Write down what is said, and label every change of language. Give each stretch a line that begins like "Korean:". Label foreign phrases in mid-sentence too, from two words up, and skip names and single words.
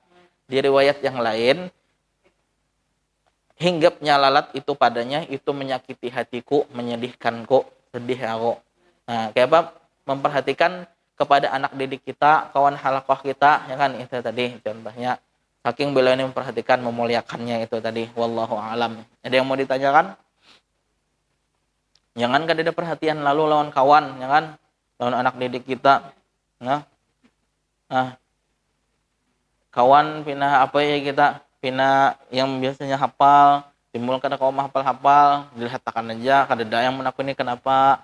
Indonesian: Di riwayat yang lain, hinggapnya lalat itu padanya, itu menyakiti hatiku, menyedihkanku, sedih aku. Nah, kayak apa? Memperhatikan kepada anak didik kita, kawan halaqah kita, ya kan, itu tadi contohnya. Saking beliau ini memperhatikan, memuliakannya itu tadi.
Arabic: والله أعلم.
Indonesian: Ada yang mau ditanyakan? Jangan kada ada perhatian lalu lawan kawan, ya kan, lawan anak didik kita.
Banjar: Nah, kawan pina apa ya kita, pina yang biasanya hafal, timbul kada kau hafal-hafal, dilihatkan aja, kada ada yang menakuni kenapa.